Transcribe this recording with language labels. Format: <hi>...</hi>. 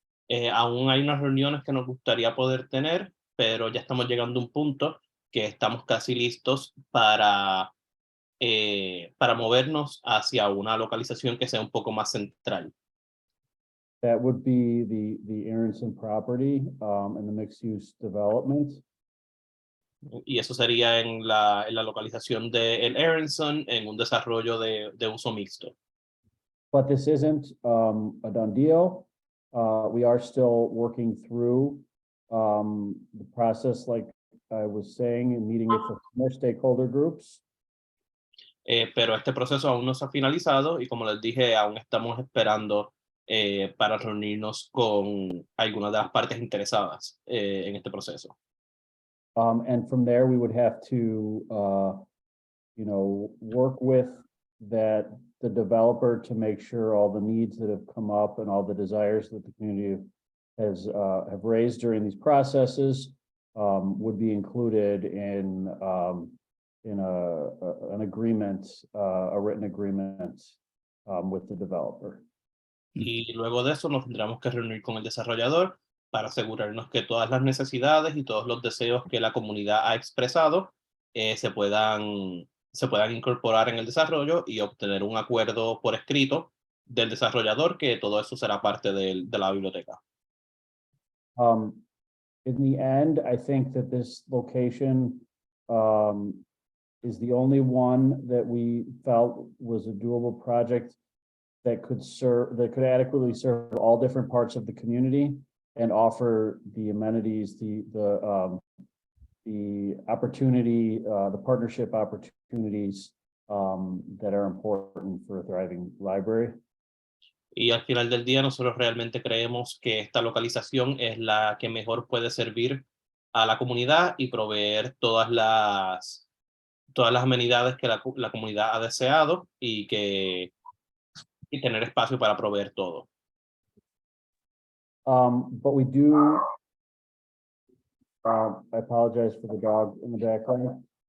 <es>Aún hay unas reuniones que nos gustaría poder tener, pero ya estamos llegando a un punto que estamos casi listos para movernos hacia una localización que sea un poco más central.</es> <en>That would be the Aronson property and the mixed-use development.</en> <es>Y eso sería en la localización de el Aronson en un desarrollo de uso mixto.</es> <en>But this isn't a done deal. We are still working through the process, like I was saying, and meeting with more stakeholder groups.</en> <es>Pero este proceso aún no se ha finalizado y como les dije, aún estamos esperando para reunirnos con algunas de las partes interesadas en este proceso.</es> <en>And from there, we would have to, work with the developer to make sure all the needs that have come up and all the desires that the community have raised during these processes would be included in an agreement, a written agreement with the developer.</en> <es>Y luego de eso nos tendremos que reunir con el desarrollador para asegurarnos que todas las necesidades y todos los deseos que la comunidad ha expresado se puedan se puedan incorporar en el desarrollo y obtener un acuerdo por escrito del desarrollador que todo eso será parte de la biblioteca.</es> <en>In the end, I think that this location is the only one that we felt was a doable project that could adequately serve all different parts of the community and offer the amenities, the opportunity, the partnership opportunities that are important for a thriving library.</en> <es>Y al final del día nosotros realmente creemos que esta localización es la que mejor puede servir a la comunidad y proveer todas las amenidades que la comunidad ha deseado y tener espacio para proveer todo.</es> <en>But we do, I apologize for the dog in the background.</en>